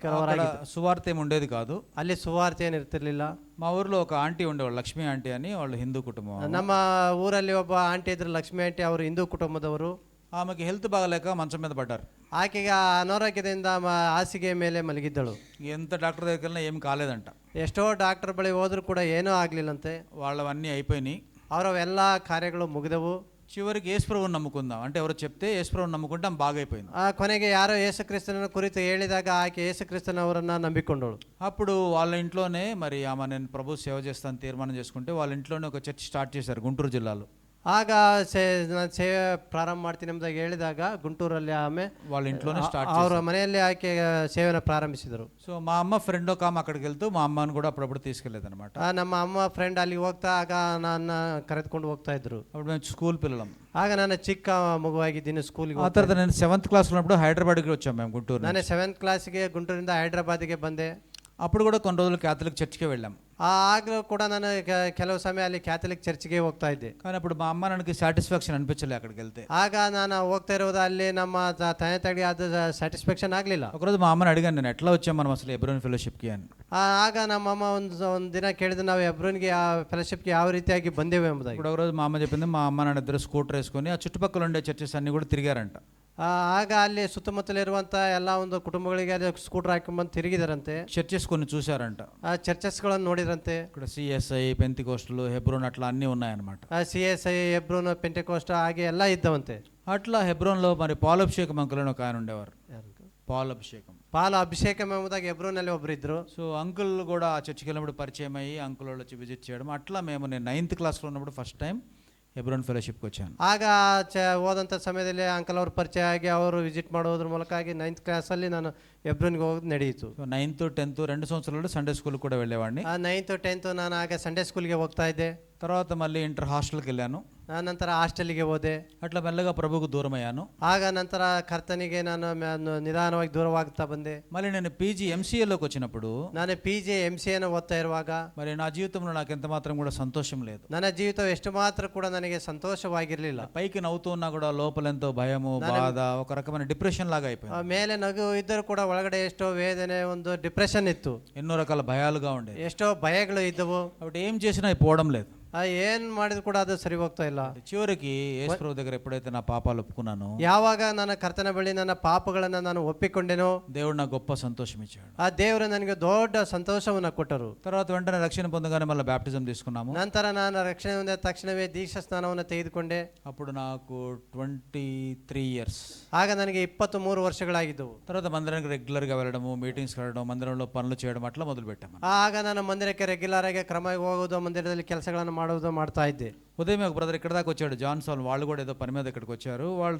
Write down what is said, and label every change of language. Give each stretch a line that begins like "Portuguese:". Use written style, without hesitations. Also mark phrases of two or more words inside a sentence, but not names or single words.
Telugu: అక్కడ
Kannada: ಅವರಾಗಿದ್ದರು.
Telugu: సువార్త ఏమి ఉండేది కాదు.
Kannada: ಅಲ್ಲಿ ಸುವಾರ್ತೆ ಏನು ಇರ್ತಿರ್ಲಿಲ್ಲ.
Telugu: మా ఊర్లో ఒక ఆంటీ ఉండేవాళ్ళు, లక్ష్మీ ఆంటీ అని, వాళ్ళు హిందూ కుటుంబం.
Kannada: ನಮ್ಮ ಊರಲ್ಲಿ ಒಬ್ಬ ಆಂಟಿ ಇದ್ರು, ಲಕ್ಷ್ಮಿ ಆಂಟಿ. ಅವರು ಹಿಂದೂ ಕುಟುಂಬದವರು.
Telugu: ఆమెకి హెల్త్ బాగలేక మంచం మీద పడ్డారు.
Kannada: ಆಕೆಗೆ ಅನಾರೋಗ್ಯದಿಂದ ಹಾಸಿಗೆ ಮೇಲೆ ಮಲಗಿದ್ದಳು.
Telugu: ఎంత డాక్టర్ దగ్గరికి వెళ్ళినా ఏం కాలేదంట.
Kannada: ಎಷ್ಟೋ ಡಾಕ್ಟರ್ ಬಳಿ ಹೋದ್ರೂ ಕೂಡ ಏನೂ ಆಗಲಿಲ್ಲಂತೆ.
Telugu: వాళ్ళవన్నీ అయిపోయినాయి.
Kannada: ಅವರವೆಲ್ಲ ಕಾರ್ಯಗಳು ಮುಗಿದವು.
Telugu: చివరికి యేసుప్రభువుని నమ్ముకుందాం అంటే ఎవరో చెప్తే యేసుప్రభువుని నమ్ముకుంటే ఆమె బాగైపోయింది.
Kannada: ಕೊನೆಗೆ ಯಾರೋ ಯೇಸು ಕ್ರಿಸ್ತನ ಕುರಿತು ಹೇಳಿದಾಗ ಆಕೆ ಯೇಸು ಕ್ರಿಸ್ತನವರನ್ನ ನಂಬಿಕೊಂಡಳು.
Telugu: అప్పుడు వాళ్ళ ఇంట్లోనే మరి ఆమె నేను ప్రభు సేవ చేస్తాను తీర్మానం చేసుకుంటే వాళ్ళ ఇంట్లోనే ఒక
English: church start
Telugu: చేశారు గుంటూరు జిల్లాలో.
Kannada: ಆಗ ನಾನು ಸೇವೆ ಪ್ರಾರಂಭ ಮಾಡ್ತೀನಿ ಎಂಬುದಾಗಿ ಹೇಳಿದಾಗ ಗುಂಟೂರಲ್ಲಿ
Telugu: వాళ్ళ ఇంట్లోనే స్టార్ట్
Kannada: ಅವರ ಮನೆಯಲ್ಲಿ ಆಕೆ ಸೇವೆನ ಪ್ರಾರಂಭಿಸಿದರು.
Telugu: సో మా అమ్మ ఫ్రెండ్ ఒక ఆమె అక్కడికి వెళ్తూ మా అమ్మని కూడా అప్పుడప్పుడు తీసుకెళ్లేదు అనమాట.
Kannada: ನಮ್ಮ ಅಮ್ಮ ಫ್ರೆಂಡ್ ಅಲ್ಲಿಗೆ ಹೋಗ್ತಾ ಆಗ ನನ್ನ ಕರೆದುಕೊಂಡು ಹೋಗ್ತಾ ఇద్దరు.
Telugu: అప్పుడు మేము స్కూల్ పిల్లలం.
Kannada: ಆಗ ನಾನು ಚಿಕ್ಕ ಮಗುವಾಗಿದ್ದೀನಿ, ಸ್ಕೂಲ್ಗೆ.
Telugu: ఆ తర్వాత నేను 7th క్లాస్ ఉన్నప్పుడు హైదరాబాద్కి వచ్చాం మేము గుంటూరు.
Kannada: ನಾನು 7th ಕ್ಲಾಸ್ಗೆ ಗುಂಟೂರಿಂದ ಹೈದರಾಬಾದ್ಗೆ ಬಂದೆ.
Telugu: అప్పుడు కూడా కొన్ని రోజులు
English: Catholic church
Telugu: వెళ్ళాం.
Kannada: ಆಗಲೂ ಕೂಡ ನಾನು ಕೆಲವು ಸಮಯ ಅಲ್ಲಿ
English: Catholic church
Kannada: ಹೋಗ್ತಾ ಇದ್ದೆ.
Telugu: కానీ అప్పుడు మా అమ్మ ನನಗೆ సాటిస్ఫాక్షన్ అనిపించలే అక్కడికి వెళ్తే.
Kannada: ಆಗ ನಾನು ಹೋಗ್ತಾ ಇರೋದು ಅಲ್ಲಿ ನಮ್ಮ ತಂದೆ ತಾಯಿಗೆ ಅದು ಸ್ಯಾಟಿಸ್ಫ್ಯಾಕ್ಷನ್ ಆಗಲಿಲ್ಲ.
Telugu: ఒకరోజు మా అమ్మని అడిగాను, నేను ఎట్లా వచ్చాం మనం ಅಸಲು ಎಬ್ರೋನ್ ಫೆಲೋಶಿಪ್ಗೆ అని.
Kannada: ಆಗ ನಮ್ಮಮ್ಮ ಒಂದು ದಿನ ಕೇಳಿದ್ರು, ನಾವು ಎಬ್ರೋನ್ಗೆ ಆ ಫೆಲೋಶಿಪ್ಗೆ ಯಾವ ರೀತಿಯಾಗಿ ಬಂದೆವು ಎಂಬುದಾಗಿ.
Telugu: ఇప్పుడు ఒకరోజు మా అమ్మ చెప్పింది, మా అమ్మ నాన్న ఇద్దరు స్కూటర్ వేసుకొని ఆ చుట్టుపక్కల ఉండే చర్చెస్ అన్ని కూడా తిరిగారంట.
Kannada: ಆಗ ಅಲ್ಲಿ ಸುತ್ತಮುತ್ತಲಿರುವಂಥ ಎಲ್ಲ ಒಂದು ಕುಟುಂಬಗಳಿಗೆ ಅಲ್ಲಿ ಸ್ಕೂಟರ್ ಹಾಕೊಂಡ್ಬಂದು ತಿರುಗಿದಾರಂತೆ.
Telugu: చర్చెస్ కొన్ని చూశారంట.
Kannada: ಆ ಚರ್ಚಸ್ಗಳನ್ನು ನೋಡಿದ್ರಂತೆ.
Telugu: ఇక్కడ సిఎస్ఐ, పెంతికోస్టులు, హెబ్రోన్ అట్లా అన్నీ ఉన్నాయన్నమాట. CSI,
Kannada: ಹೆಬ್ರೋನ್, ಪೆಂಟೆಕೋಸ್ಟ್ ಹಾಗೆ ಎಲ್ಲ ಇದ್ದವಂತೆ.
Telugu: అట్లా హెబ్రోన్లో మరి పాలభిషేకం అంకుల్ అని ఒక ఆయన ఉండేవారు. పాలభిషేకం,
Kannada: ಪಾಲ ಅಭಿಷೇಕಂ ಎಂಬುದಾಗಿ ಹೆಬ್ರೋನಲ್ಲಿ ಒಬ್ರು ಇದ್ರು.
Telugu: సో అంకుల్ కూడా ఆ చర్చికి వెళ్ళినప్పుడు పరిచయం అయ్యి అంకుల్ వాళ్ళు వచ్చి విజిట్ చేయడం అట్లా మేము నేను 9th క్లాస్లో ఉన్నప్పుడు
English: first time
Telugu: ಹೆಬ್ರೋನ್ ಫೆಲೋಶಿಪ್ಗೆ వచ్చాను.
Kannada: ಆಗ ಹೋದಂಥ ಸಮಯದಲ್ಲಿ ಅಂಕಲ್ ಅವ್ರ ಪರಿಚಯ ಆಗಿ ಅವರು ವಿಸಿಟ್ ಮಾಡೋದ್ರ ಮೂಲಕ ಆಗಿ 9th ಕ್ಲಾಸಲ್ಲಿ ನಾನು ಹೆಬ್ರೋನ್ಗೆ ಹೋಗೋದು ನಡೆಯಿತು.
Telugu: 9th 10th 2 సంవత్సరాలు
English: Sunday school
Telugu: కూడా వెళ్ళేవాడిని.
Kannada: 9th 10th ನಾನು ಆಗ
English: Sunday school
Kannada: ಹೋಗ್ತಾ ಇದ್ದೆ.
Telugu: తర్వాత మళ్ళీ ఇంటర్ హాస్టల్కి వెళ్ళాను.
Kannada: ನಂತರ ಹಾಸ್ಟೆಲ್ಗೆ ಹೋದೆ.
Telugu: అట్లా మెల్లగా ప్రభుకు దూరం అయ్యాను.
Kannada: ಆಗ ನಂತರ ಕರ್ತನಿಗೆ ನಾನು ನಿಧಾನವಾಗಿ ದೂರವಾಗ್ತಾ ಬಂದೆ.
Telugu: మళ్ళీ నేను పీజీ ఎంసీఏలోకి వచ్చినప్పుడు
Kannada: ನಾನು PG MCA ಓದ್ತಾ ಇರುವಾಗ
Telugu: మరి నా జీవితంలో నాకు ఎంత మాత్రం కూడా సంతోషం లేదు.
Kannada: ನನ್ನ ಜೀವಿತ ಎಷ್ಟು ಮಾತ್ರ ಕೂಡ ನನಗೆ ಸಂತೋಷವಾಗಿರಲಿಲ್ಲ.
Telugu: పైకి నవ్వుతూ ఉన్నా కూడా లోపల ఎంతో భయము, బాధ, ఒక రకమైన డిప్రెషన్ లాగా అయిపోయింది.
Kannada: ಮೇಲೆ ನಗು ಇದ್ದರೂ ಕೂಡ ಒಳಗಡೆ ಎಷ್ಟೋ ವೇದನೆ, ಒಂದು ಡಿಪ್ರೆಷನ್ ಇತ್ತು.
Telugu: ఎన్నో రకాల భయాలుగా ఉండేది.
Kannada: ಎಷ್ಟೋ భయಗಳು ఇದ್ದವು.
Telugu: కాబట్టి ఏం చేసినా అవి పోవడం లేదు.
Kannada: ಏನ್ ಮಾಡಿದ್ರು ಕೂಡ ಅದು ಸರಿ ಹೋಗ್ತಾ ಇಲ್ಲ.
Telugu: చివరికి యేసు ప్రభు దగ్గర ఎప్పుడైతే నా పాపాలు ఒప్పుకున్నానో,
Kannada: ಯಾವಾಗ ನನ್ನ ಕರ್ತನ ಬಳಿ ನನ್ನ ಪಾಪಗಳನ್ನ ನಾನು ಒಪ್ಪಿಕೊಂಡೆನೋ,
Telugu: దేవుడు నాకు గొప్ప సంతోషం ఇచ్చాడు.
Kannada: ಆ ದೇವರು ನನಗೆ ದೊಡ್ಡ ಸಂತೋಷವನ್ನ ಕೊಟ್ಟರು.
Telugu: తర్వాత వెంటనే రక్షణ పొందగానే మళ్ళీ బ్యాప్టిజం తీసుకున్నాము.
Kannada: ನಂತರ ನಾನು ರಕ್ಷಣೆ ಹೊಂದಿದ ತಕ್ಷಣವೇ ದೀಕ್ಷಾ ಸ್ನಾನವನ್ನು ತೆಗೆದುಕೊಂಡೆ.
Telugu: అప్పుడు నాకు 23 ఇయర్స్.
Kannada: ಆಗ ನನಗೆ 23 ವರ್ಷಗಳಾಗಿದ್ದವು.
Telugu: తర్వాత మందిరానికి రెగ్యులర్గా వెళ్ళడము, మీటింగ్స్కి వెళ్ళడం, మందిరంలో పనులు చేయడం అట్లా మొదలు పెట్టాము.
Kannada: ಆಗ ನಾನು ಮಂದಿರಕ್ಕೆ ರೆಗ್ಯುಲರ್ ಆಗಿ ಕ್ರಮವಾಗಿ ಹೋಗೋದು, ಮಂದಿರದಲ್ಲಿ ಕೆಲಸಗಳನ್ನು ಮಾಡೋದು ಮಾಡ್ತಾ ಇದ್ದೆ.
Telugu: ఉదయం ఒక బ్రదర్ ఇక్కడ దాకా వచ్చాడు, జాన్ సాల్, వాళ్ళు కూడా ఏదో పని మీద ఇక్కడికి వచ్చారు వాళ్ళు.